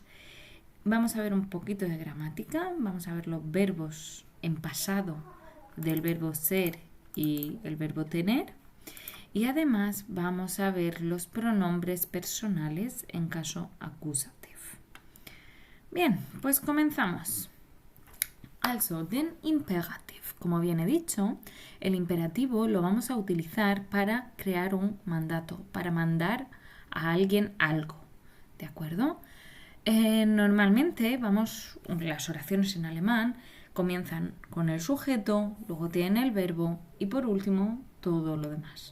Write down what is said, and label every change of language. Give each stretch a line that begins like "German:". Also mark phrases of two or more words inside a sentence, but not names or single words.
Spanish: Vamos a ver un poquito de gramática, vamos a ver los verbos en pasado del verbo ser y el verbo tener. Y además vamos a ver los pronombres personales en caso acusativo. Bien, pues comenzamos.
German: Also, den Imperativ.
Spanish: Como bien he dicho, el imperativo lo vamos a utilizar para crear un mandato, para mandar a alguien algo. ¿De acuerdo? Normalmente las oraciones en alemán comienzan con el sujeto, luego tienen el verbo y por último todo lo demás.